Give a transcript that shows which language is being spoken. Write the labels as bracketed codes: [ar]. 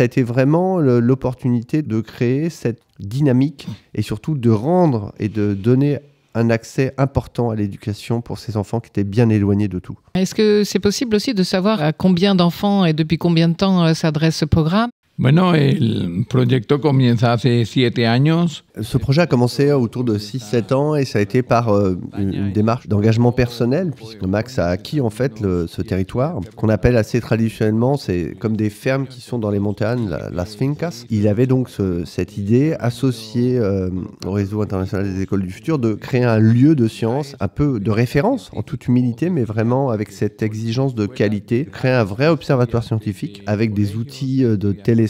[fr] Ça a été vraiment l'opportunité de créer cette dynamique et surtout de rendre et de donner un accès important à l'éducation pour ces enfants qui étaient bien éloignés de tout. Est-ce que c'est possible aussi de savoir à combien d'enfants et depuis combien de temps s'adresse ce programme ? [es] Bueno, el proyecto comienza hace 7 años. [fr] Ce projet a commencé autour de 6-7 ans et ça a été par une démarche d'engagement personnel puisque Max a acquis en fait ce territoire qu'on appelle assez traditionnellement, c'est comme des fermes qui sont dans les montagnes, las fincas. Il avait donc cette idée associée au réseau international des écoles du futur de créer un lieu de science, un peu de référence en toute humilité mais vraiment avec cette exigence de qualité, créer un vrai observatoire scientifique avec des outils de télescope